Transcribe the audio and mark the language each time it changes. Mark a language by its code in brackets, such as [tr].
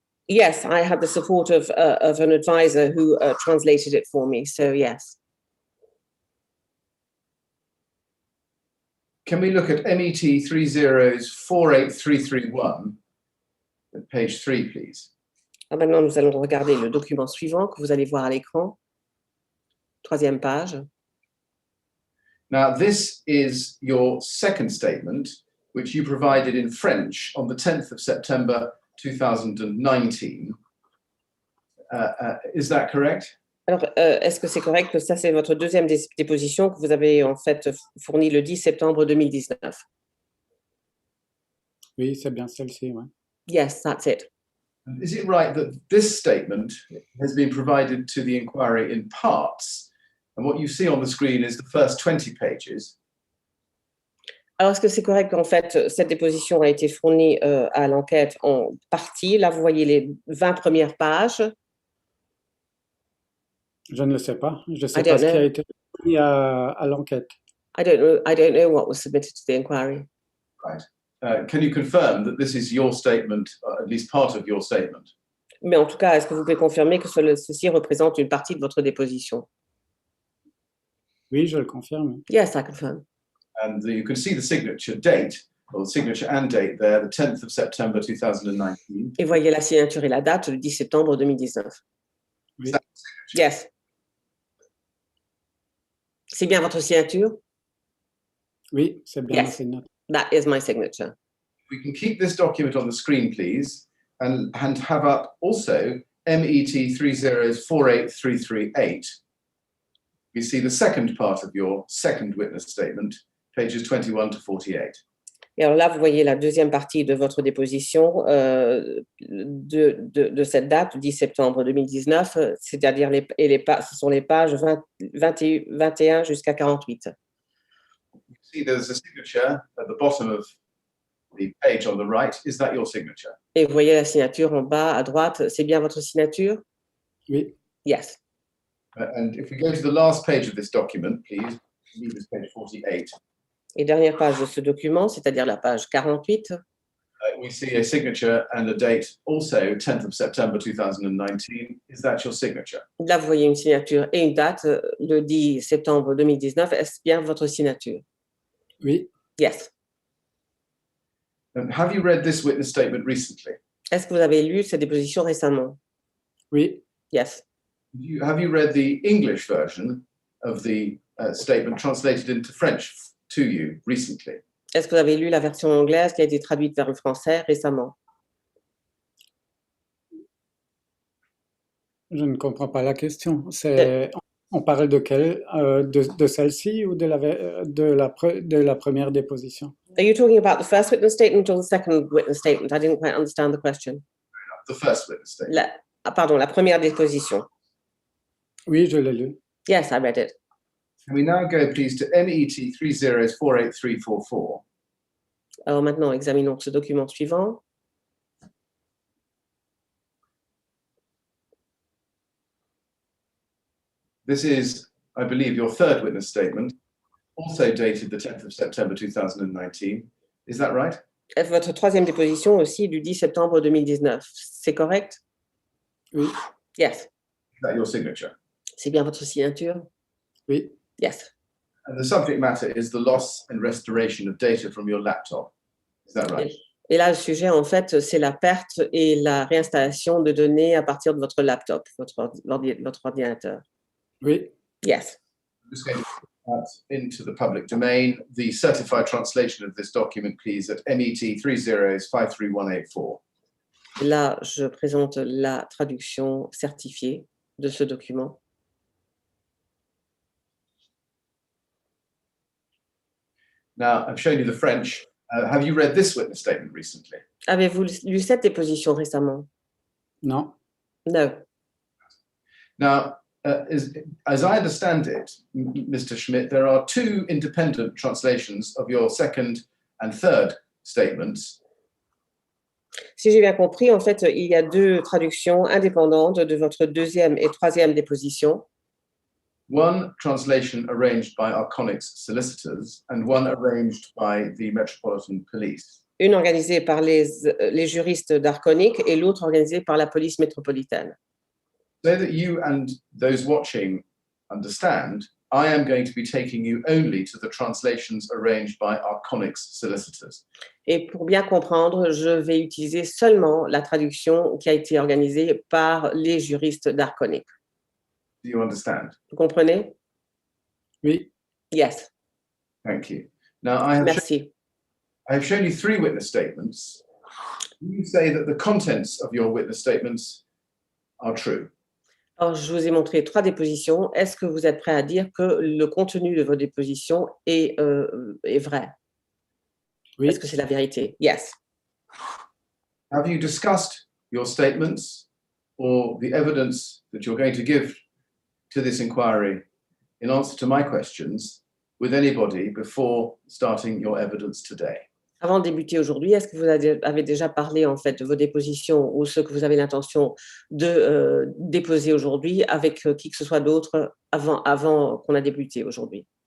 [en] Yes, I had the support of an advisor who translated it for me, so yes. Can we look at MET 30 48331 at page 3, please? [fr] Maintenant, nous allons regarder le document suivant que vous allez voir à l'écran. 3e page. [en] Now, this is your second statement, which you provided in French on the 10th of September 2019. Is that correct? [fr] Alors, est-ce que c'est correct que ça, c'est votre deuxième déposition que vous avez en fait fournie le 10 septembre 2019? Oui, c'est bien celle-ci, ouais. [en] Yes, that's it. And is it right that this statement has been provided to the inquiry in parts? And what you see on the screen is the first 20 pages. [fr] Alors, est-ce que c'est correct qu'en fait, cette déposition a été fournie à l'enquête en partie? Là, vous voyez les 20 premières pages. Je ne le sais pas. Je ne sais [en] I [fr] pas [en] don't [fr] ce qui a [en] know. [fr] été mis à l'enquête. [en] I don't know what was submitted to the inquiry. Right. Can you confirm that this is your statement, at least part of your statement? [fr] Mais en tout cas, est-ce que vous pouvez confirmer que ceci représente une partie de votre déposition? Oui, je le confirme. [en] Yes, I confirm. And you can see the signature date, or the signature and date there, the 10th of September 2019. [fr] Et voyez la signature et la date, le 10 septembre 2019. Oui. [en] Yes. [fr] C'est bien votre signature? Oui, c'est bien ma [en] Yes. [fr] signature. [en] That is my signature. We can keep this document on the screen, please, and have up also MET 3048338. We see the second part of your second witness statement, pages 21 to 48. Et alors là, vous voyez la deuxième partie de votre déposition de cette date, 10 septembre 2019, c'est-à-dire ce sont les pages 21 jusqu'à 48. You see there's a signature at the bottom of the page on the right. Is that your signature? [fr] Et vous voyez la signature en bas à droite, c'est bien votre signature? Oui. [en] Yes. And if we go to the last page of this document, please, leave this page 48. [fr] Et dernière page de ce document, c'est-à-dire la page 48, [en] We see a signature and a date also 10th of September 2019. Is that your signature? [fr] là vous voyez une signature et une date, le 10 septembre 2019, est-ce bien votre signature? Oui. [en] Yes. And have you read this witness statement recently? [fr] Est-ce que vous avez lu cette déposition récemment? Oui. [en] Yes. Have you read the English version of the statement translated into French to you recently? [fr] Est-ce que vous avez lu la version anglaise qui a été traduite vers le français récemment? Je ne comprends pas la question. On parle de quelle? De celle-ci ou de la première déposition? [en] Are you talking about the first witness statement or the second witness statement? I didn't quite understand the question. The first witness statement. [fr] Pardon, la première déposition. Oui, je l'ai lu. [en] Yes, I read it. Can we now go, please, to MET 3048344? [fr] Alors maintenant, examinons ce document suivant. [en] This is, I believe, your third witness statement, also dated the 10th of September 2019. Is that right? [fr] Votre troisième déposition aussi du 10 septembre 2019. C'est correct? Oui. [en] Yes. Is that your signature? [fr] C'est bien votre signature? Oui. [en] Yes. And the subject matter is the loss and restoration of data from your laptop. Is that right? [fr] Et là, le sujet, en fait, c'est la perte et la réinstallation de données à partir de votre laptop, votre ordinateur. Oui. [en] Yes. I'm just going to put that into the public domain. The certified translation of this document, please, at MET 53184. [fr] Là, je présente la traduction certifiée de ce document. [en] Now, I've shown you the French. Have you read this witness statement recently? [fr] Avez-vous lu cette déposition récemment? Non. [en] No. Now, as I understand it, Mr. Schmidt, there are two independent translations of your second and third statements. [fr] Si j'ai bien compris, en fait, il y a deux traductions indépendantes de votre deuxième et troisième déposition. [en] One translation arranged by Arconic's solicitors and one arranged by the Metropolitan Police. [fr] Une organisée par les juristes d'Arconic et l'autre organisée par la police métropolitaine. [en] So that you and those watching understand, I am going to be taking you only to the translations arranged by Arconic's solicitors. [fr] Et pour bien comprendre, je vais utiliser seulement la traduction qui a été organisée par les juristes d'Arconic. [en] Do you understand? [fr] Vous comprenez? Oui, [en] Yes. Thank you. Now, I have shown you 3 witness statements. You say that the contents of your witness statements are true. [fr] Alors, je vous ai montré 3 dépositions. Est-ce que vous êtes prêt à dire que le contenu de vos dépositions est vrai? oui. Est-ce que c'est la vérité? [en] Yes. Have you discussed your statements or the evidence that you're going to give to this inquiry in answer to my questions with anybody before starting your evidence today? [fr] Avant de débuter aujourd'hui, est-ce que vous avez déjà parlé en fait de vos dépositions ou ce que vous avez l'intention de déposer aujourd'hui avec qui que ce soit d'autre avant qu'on a débuté aujourd'hui?